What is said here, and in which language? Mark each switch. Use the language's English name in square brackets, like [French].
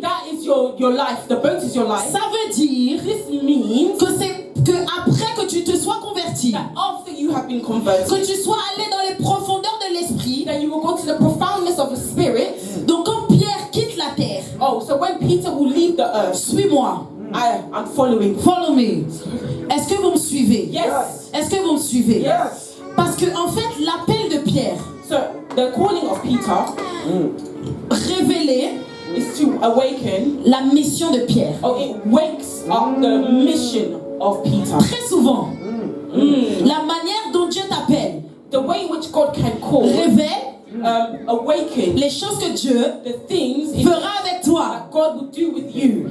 [English] That is your life. The boat is your life. [French] Ça veut dire [English] This means [French] que après que tu te sois converti, [English] that after you have been converted, [French] que tu sois allé dans les profondeurs de l'esprit. [English] then you will go to the profoundness of the spirit. [French] Donc quand Pierre quitte la terre, [English] Oh, so when Peter will leave the earth, [French] suis-moi. [English] I'm following. Follow me. [French] Est-ce que vous me suivez? [English] Yes. [French] Est-ce que vous me suivez? [English] Yes. [French] Parce que en fait, l'appel de Pierre [English] So the calling of Peter [French] révélait [English] is to awaken. [French] la mission de Pierre. [English] Oh, it wakes up the mission of Peter. [French] Très souvent, la manière dont Dieu t'appelle [English] The way in which God can call, [French] révèle [English] awaken [French] les choses que Dieu [English] the things [French] fera avec toi. [English] that God will do with you.